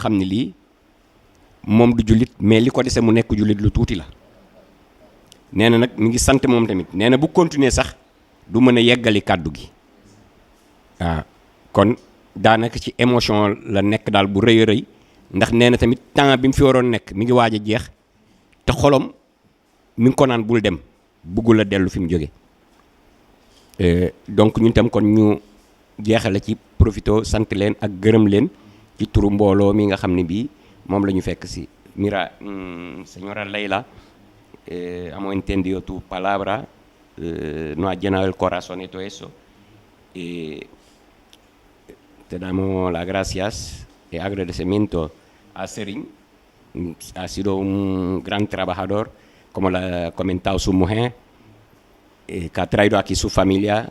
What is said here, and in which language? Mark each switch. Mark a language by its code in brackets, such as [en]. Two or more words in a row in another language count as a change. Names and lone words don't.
[wo] xam ne lii moom du jullit mais li ko dese mu nekk jullit lu tuuti la nee na nag mi ngi sant moom tamit nee na bu continuer sax du mën a yeggali kàddu gi waaw kon daanaka ci émotion la nekk daal bu rëy a rëy ndax nee na tamit temps bi mu fi waroon nekk mi ngi waaj a jeex te xolom mi ngi ko naan bul dem bëggul a dellu fi mu jóge donc ñun tam kon ñu jeexale ci profito sant leen ak gërëm leen ci turu mbooloo mi nga xam ne bii moom la ñu fekk si [es] mira señora Layla hemos entendido tu palabra nos ha llenado el corazón y todo eso te damos las gracias y agradecimiento a Serigne. Ha sido un gran trabajador, como lo ha comentado su mujer, que ha traído aquí su familia.